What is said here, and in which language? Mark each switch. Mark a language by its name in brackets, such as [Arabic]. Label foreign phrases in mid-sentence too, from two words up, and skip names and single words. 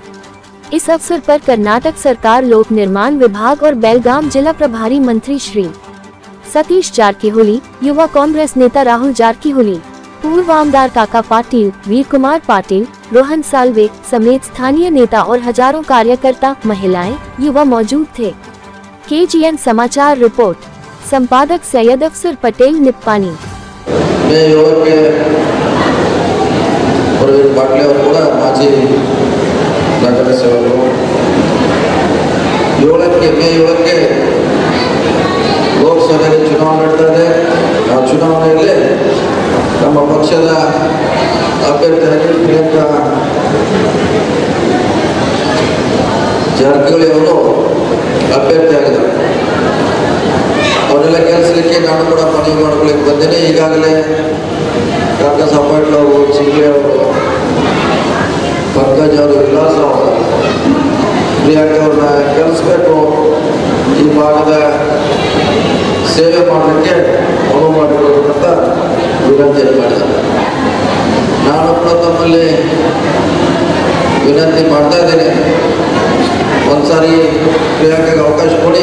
[Hindi] इस अवसर पर कर्नाटक सरकार लोक निर्माण विभाग और बेलगाम जिला प्रभारी मंत्री श्री सतीश जारकीहोली, युवा कांग्रेस नेता राहुल जारकीहोली, पूर्व आमदार काका पाटिल, वीर कुमार पाटिल, रोहन साल्वे समेत स्थानीय नेता और हजारों कार्यकर्ता, महिलाएं, युवा मौजूद थे। KGN समाचार रिपोर्ट, संपादक सैयद अफसर पटेल, निप्पानी। [Kannada] ನಗರ ಸೇವಕರು 7ಕ್ಕೆ ಮೇ 7ಕ್ಕೆ ಲೋಕಸಭೆಗೆ ಚುನಾವಣೆ ನಡೆದಿದೆ। ಆ ಚುನಾವಣೆಯಲ್ಲಿ ನಮ್ಮ ಪಕ್ಷದ ಅಭ್ಯರ್ಥಿಯಾಗಿ ಪ್ರಿಯಾಂಕಾ ಜಾರಕಿಹೊಳಿ ಅವರು ಅಭ್ಯರ್ಥಿಯಾಗಿದ್ದಾರೆ। ಅವರೆಲ್ಲ ಕೆಲಸಕ್ಕೆ ನಾನು ಕೂಡ ಮನವಿ ಮಾಡ್ಕೊಳ್ಳಿಕ್ಕೆ ಬಂದೇನೆ। ಈಗಾಗಲೇ ಕಾಂಗ್ರೆಸ್ ಪಾಟೀಲ್ ಅವರು, ಚಿಂಗ್ಲೆ ಅವರು, ಪಂಕಜ್ ಔರ್ ವಿಲಾಸ್ ಪ್ರಿಯಂಕಾ ಕಳಿಸಬೇಕು ಈ ಭಾಗದ ಸೇವೆ ಮಾಡಲಿಕ್ಕೆ ಅನುವು ಮಾಡಿಕೊಡಬೇಕಂತ ವಿನಂತಿ ಮಾಡಿದ್ದಾರೆ। ನಾನು ಕೂಡ ತಮ್ಮಲ್ಲಿ ವಿನಂತಿ ಮಾಡ್ತಾ ಇದ್ದೇನೆ, ಒಂದ್ಸಾರಿ ಪ್ರಿಯಂಕಾಗೆ ಅವಕಾಶ ಕೊಡಿ।